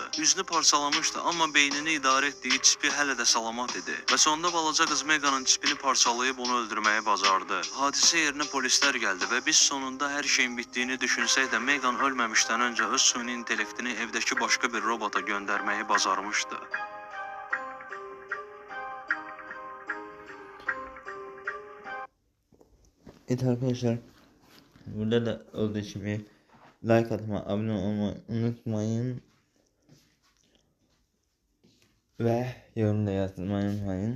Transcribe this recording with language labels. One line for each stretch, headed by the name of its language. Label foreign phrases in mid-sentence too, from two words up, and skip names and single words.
Azerbaijani: Üzünü parçalamışdı, amma beynini idarə etdiyi çipi hələ də salamat idi. Və sonunda balaca qız Meganın çipini parçalayıb onu öldürməyə bacardı. Hadisə yerinə polislər gəldi və biz sonunda hər şeyin bitdiyini düşünsək də Megan ölməmişdən öncə öz süni intellektini evdəki başqa bir robota göndərməyi bacarmışdı.
Turkish: Evet arkadaşlar, burada da olduğu gibi like atmayı, abone olmayı unutmayın ve yorum da yazmayı unutmayın.